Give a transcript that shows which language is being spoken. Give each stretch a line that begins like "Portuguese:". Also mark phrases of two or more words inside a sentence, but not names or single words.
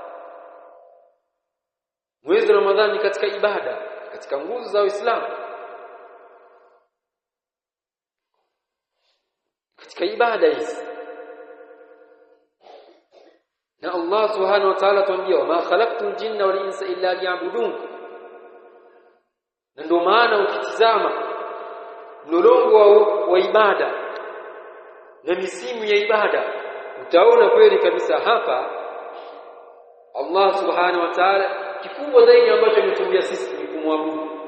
Swahili: Mwezi wa Ramadhani katika ibada, katika nguzo za Uislamu, katika ibada hizi. Na Allah
Arabic: سبحانه وتعالى
Swahili: tuambia,
Arabic: ما خلقت الجن والإنس إلا ليعبدون.
Swahili: Na ndio maana ukitizama mlolongo wa ibada na misimu ya ibada, utaona kweli kabisa hapa Allah
Arabic: سبحانه وتعالى
Swahili: kikubwa zaidi ambacho ametuambia sisi ni kumwabudu.